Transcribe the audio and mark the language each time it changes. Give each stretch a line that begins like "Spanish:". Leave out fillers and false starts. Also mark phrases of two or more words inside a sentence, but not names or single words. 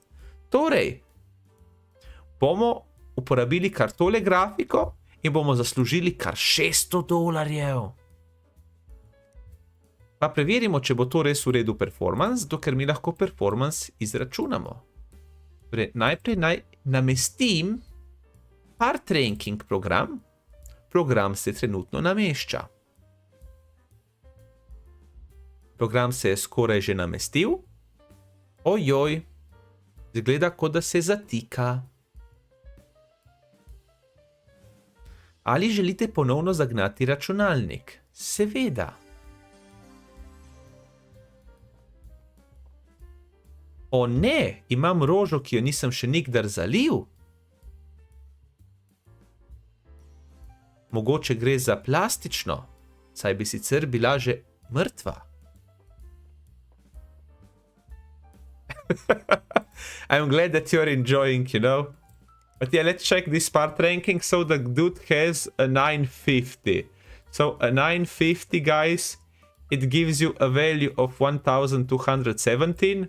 Slovenian: Torej, bomo uporabili kar tole grafiko in bomo zaslužili kar $600. Pa preverimo, če bo to res v redu performance, dokler mi lahko performance izračunamo. Torej, najprej naj namestim
English: part ranking
Slovenian: program. Program se trenutno namešča. Program se je skoraj že namestil. Ojoj, izgleda, kot da se zatika. Ali želite ponovno zagnati računalnik? Seveda. O ne, imam rožo, ki jo nisem še nikdar zalil. Mogoče gre za plastično, saj bi sicer bila že mrtva.
English: I'm glad that you're enjoying, you know. But yeah, let's check this part ranking. So the dude has a 950. So a 950, guys, it gives you a value of 1217.